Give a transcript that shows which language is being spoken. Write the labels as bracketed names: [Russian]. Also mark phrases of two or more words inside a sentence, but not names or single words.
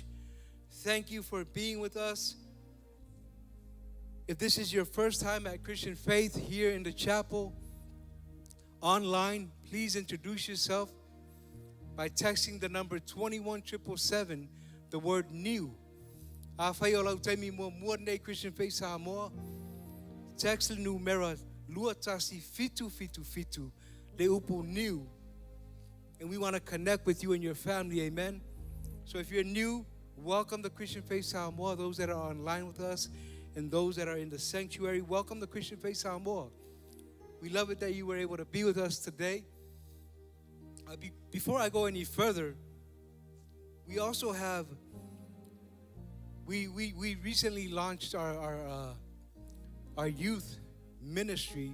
[English] Thank you for being with us. If this is your first time at Christian Faith here in the chapel, online, please introduce yourself by texting the number 21777, the word new. Christian Faith Samoa. Text the [Samoan] numero luatasi fitu fitu fitu leupu new. [English] And we want to connect with you and your family, amen. So if you're new, welcome to Christian Faith Samoa. Those that are online with us and those that are in the sanctuary, welcome to Christian Faith Samoa. We love it that you were able to be with us today. Before I go any further, we also have, we recently launched our youth ministry.